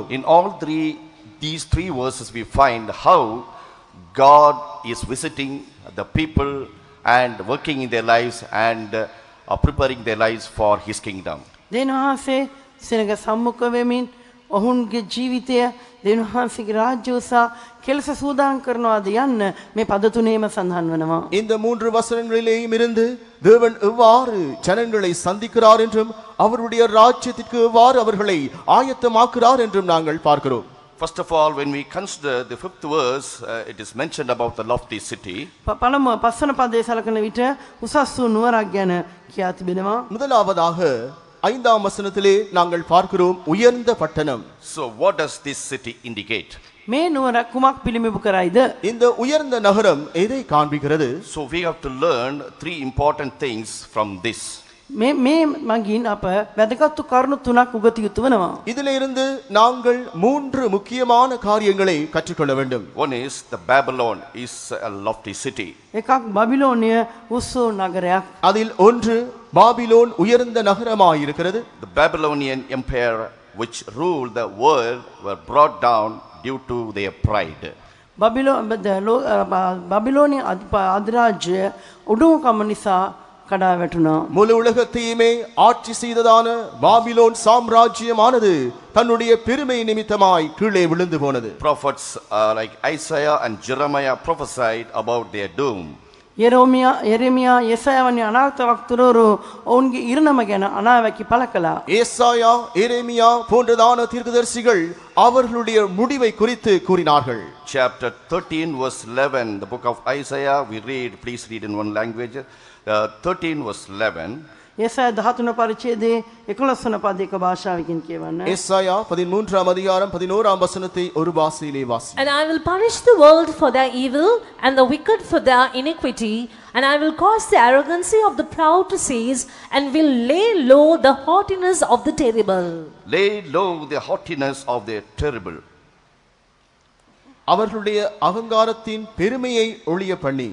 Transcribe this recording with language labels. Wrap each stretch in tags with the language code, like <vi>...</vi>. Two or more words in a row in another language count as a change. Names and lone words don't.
<en>In all these 3 verses we find how God is visiting the people and working in their lives and preparing their lives for his kingdom.</en> <si>දෙනුහසේ සෙනග සම්මුඛ වෙමින් ඔවුන්ගේ ජීවිතය දෙනුහසේගේ රාජ්‍ය උසා කෙලස සූදානම් කරනවාද යන්න මේ පද තුනේම සඳහන් වෙනවා.</si> <ta>இந்த 3 வசனங்களிலேயும் இருந்து தேவன் எவ்வாறு ஜனங்களை சந்திக்கிறார் என்றும் அவருடைய ராஜ்யத்திற்கு எவ்வாறு அவர்களை ஆயத்தமாக்குறார் என்றும் நாங்கள் பார்க்கிறோம்.</ta> <en>First of all, when we consider the 5th verse, it is mentioned about the lofty city.</en> <si>පළමුව පස්වන පදයේ සලකන විට උසස් වූ නුවරක් ගැන කියා තිබෙනවා.</si> <ta>முதலாவதாக 5ஆம் வசனத்திலே நாங்கள் பார்க்கிறோம் உயர்ந்த பட்டணம்.</ta> <en>So what does this city indicate?</en> <si>මේ නුවර කුමක් පිළිඹු කරයිද?</si> <ta>இந்த உயர்ந்த நகரம் எதை காண்பிக்கிறது?</ta> <en>So we have to learn 3 important things from this.</en> <si>මේ මගින් අප වැදගත් කරුණු තුනක් උගත යුතු වෙනවා.</si> <ta>இதிலிருந்து நாங்கள் 3 முக்கியமான காரியங்களை கற்றுக்கொள்ள வேண்டும்.</ta> <en>One is the Babylon is a lofty city.</en> <si>එකක් බබිලෝනිය උස්සෝ නගරයක්.</si> <ta>அதில் ஒன்று பாபிலோன் உயர்ந்த நகரமாயிருக்கிறது.</ta> <en>The Babylonian empire which ruled the world were brought down due to their pride.</en> <si>බබිලෝනිය අධිරාජ්‍ය උඩුකම නිසා කඩා වැටුණා.</si> <ta>முழு உலகத்தையுமே ஆட்சி செய்ததான பாபிலோன் சாம்ராஜ்யமானது தன்னுடைய பெருமை நிமித்தமாய் கீழே விழுந்து போனது.</ta> <en>Prophets like Isaiah and Jeremiah prophesied about their doom.</en> <si>යෙරෙමියා යෙසායා වැනි අනාගත වක්තුරවරු ඔවුන්ගේ ඉරණම ගැන අනාවැකි පළ කළා.</si> <ta>ஏசாயா எரேமியா போன்றதான தீர்க்கதரிசிகள் அவர்களுடைய முடிவை குறித்து கூறினார்கள்.</ta> <en>Chapter 13 verse 11, the book of Isaiah, we read, please read in one language. 13 verse 11.</en> <si>යෙසායා 13 පරිච්ඡේදයේ 11 වන පද එක භාෂාවකින් කියවන්න.</si> <ta>ஏசாயா 13ஆம் அதிகாரம் 11ஆம் வசனத்தை ஒரு பாஷையிலே வாசி.</ta> <en>And I will punish the world for their evil and the wicked for their iniquity, and I will cause the arrogancy of the proud to cease, and will lay low the haughtiness of the terrible. Lay low the haughtiness of the terrible.</en> <ta>அவர்களுடைய அகங்காரத்தின் பெருமையை ஒழிய பண்ணி.</ta>